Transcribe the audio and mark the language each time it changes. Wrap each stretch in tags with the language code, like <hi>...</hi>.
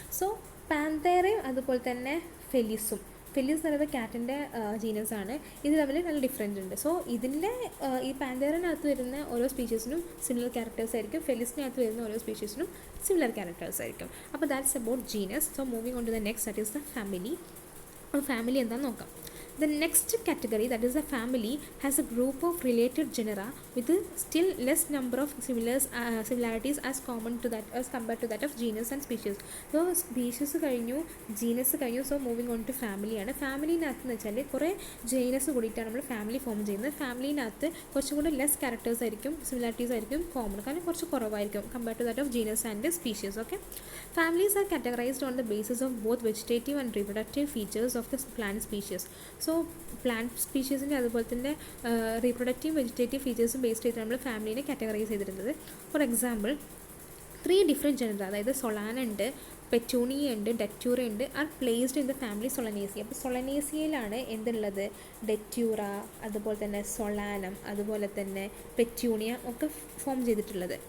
<ml>So പാന്തറയും അതുപോലെ തന്നെ ഫെലീസ് എന്ന് പറയുന്നത് കാറ്റിൻ്റെ ജീനസ് ആണ്. ഇത് തമ്മിൽ നല്ല ഡിഫറൻറ്റ് ഉണ്ട്. സോ ഇതിൻ്റെ ഈ പാന്തേറിനകത്ത് വരുന്ന ഓരോ സ്പീഷ്യസിനും സിമിലർ ക്യാരക്ടേഴ്സ് ആയിരിക്കും, ഫെലിസിനകത്ത് വരുന്ന ഓരോ സ്പീഷ്യസിനും സിമിലർ ക്യാരക്ടേഴ്സ് ആയിരിക്കും.</ml> <en>അപ്പോൾ that's about genus. So moving on to the next, that is the family. Family</en> <ml>എന്താണെന്ന് നോക്കാം.</ml> <en>The next category, that is a family, has a group of related genera with a still less number of similarities as common to that as compared to that of genus and species. So species കഴിഞ്ഞു, genus കഴിഞ്ഞു, so moving on to family ആണ്.</en> <ml>ഫാമിലിനകത്ത് എന്ന് വെച്ചാൽ കുറേ ജെനസ് കൂടിയിട്ടാണ് നമ്മൾ family form ചെയ്യുന്നത്. ഫാമിലിനകത്ത് കുറച്ചും കൂടി ലെസ് ക്യാരക്ടേഴ്സ് ആയിരിക്കും, സിമിലാരിറ്റീസ് ആയിരിക്കും കോമൺ, കാരണം കുറച്ച് കുറവായിരിക്കും</ml> <en>Compared to that of genus and species. Okay, families are categorized on the basis of both vegetative and reproductive features of the plant species.</en> <ml>So plant സ്പീഷീസിൻ്റെ അതുപോലെ തന്നെ റീപ്രൊഡക്റ്റീവ് വെജിറ്റേറ്റീവ് ഫീച്ചേഴ്സും based ചെയ്തിട്ട് നമ്മൾ ഫാമിലിനെ categorise ചെയ്തിട്ടുള്ളത്.</ml> <en>for example 3 different genera,</en> <ml>അതായത് Solana ഉണ്ട്, petunia ഉണ്ട്, ഡെറ്റ്യൂറ ഉണ്ട്,</ml> <en>Are placed in the family solanaceae.</en> <ml>അപ്പോൾ സൊളനേസിയയിലാണ് എന്തുള്ളത്, ഡെറ്റ്യൂറ, അതുപോലെ തന്നെ സൊളാനം, അതുപോലെ തന്നെ പെറ്റൂണിയ ഒക്കെ ഫോം ചെയ്തിട്ടുള്ളത്.</ml>